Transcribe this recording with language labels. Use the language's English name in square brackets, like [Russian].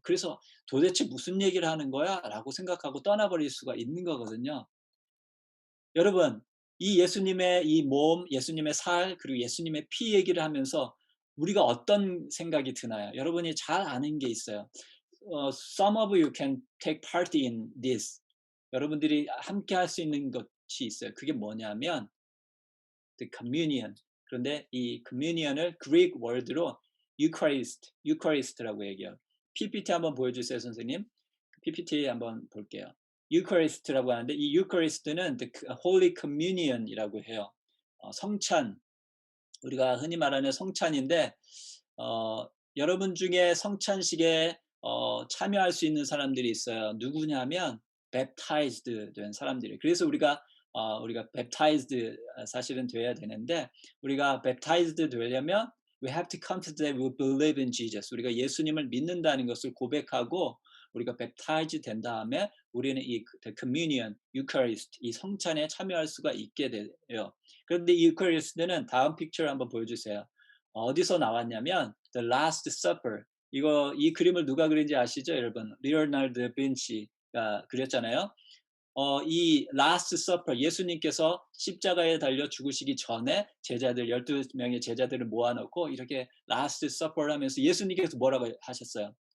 [Korean] 그래서 도대체 무슨 얘기를 하는 거야? 라고 생각하고 떠나버릴 수가 있는 거거든요. 여러분, 이 예수님의 이 몸, 예수님의 살, 그리고 예수님의 피 얘기를 하면서 우리가 어떤 생각이 드나요? 여러분이 잘 아는 게 있어요. [English] Some of you can take part in this. [Korean] 여러분들이 함께 할 수 있는 것이 있어요. 그게 뭐냐면 the communion. 그런데 이 communion을 Greek word로 Eucharist라고 얘기해요. PPT 한번 보여주세요, 선생님. PPT 한번 볼게요. Eucharist라고 하는데 이 Eucharist는 the Holy Communion이라고 해요. 성찬, 우리가 흔히 말하는 성찬인데 여러분 중에 성찬식에 참여할 수 있는 사람들이 있어요. 누구냐면 baptized 된 사람들이. 그래서 우리가 [English] baptized [Korean] 사실은 돼야 되는데 우리가 [English] baptized [Korean] 되려면 [English] we have to confess that we believe in Jesus. [Korean] 우리가 예수님을 믿는다는 것을 고백하고 우리가 baptized 된 다음에 우리는 이 communion, Eucharist, 이 성찬에 참여할 수가 있게 돼요. 그런데 이 Eucharist는 다음 픽처를 한번 보여주세요. 어디서 나왔냐면 The Last Supper. 이 그림을 누가 그린지 아시죠, 여러분? 리오나르도 빈치가 그렸잖아요. 이 Last Supper, 예수님께서 십자가에 달려 죽으시기 전에 제자들 12명의 제자들을 모아놓고 이렇게 Last Supper 하면서 예수님께서 뭐라고 하셨어요?